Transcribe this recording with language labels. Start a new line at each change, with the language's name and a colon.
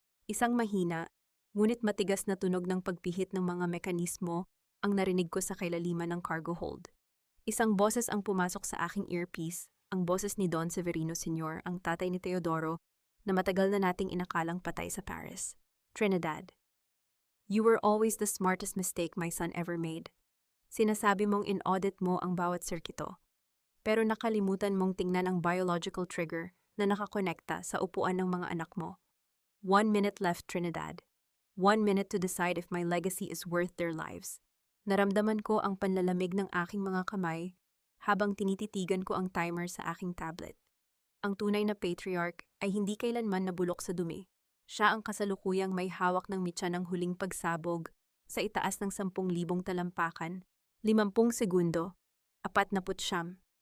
Filipino: Isang mahina, ngunit matigas na tunog ng pagpihit ng mga mekanismo ang narinig ko sa kailaliman ng cargo hold. Isang boses ang pumasok sa aking earpiece, ang boses ni Don Severino Sr., ang tatay ni Teodoro, na matagal na nating inakalang patay sa Paris.
English: Trinidad. You were always the smartest mistake my son ever made.
Filipino: Sinasabi mong in-audit mo ang bawat sirkito, pero nakalimutan mong tingnan ang biological trigger na nakakonekta sa upuan ng mga anak mo.
English: 1 minute left, Trinidad. 1 minute to decide if my legacy is worth their lives.
Filipino: Naramdaman ko ang panlalamig ng aking mga kamay habang tinititigan ko ang timer sa aking tablet. Ang tunay na patriarch ay hindi kailanman nabulok sa dumi. Siya ang kasalukuyang may hawak ng mitya ng huling pagsabog sa itaas ng 10,000 talampakan, 50 segundo, 49.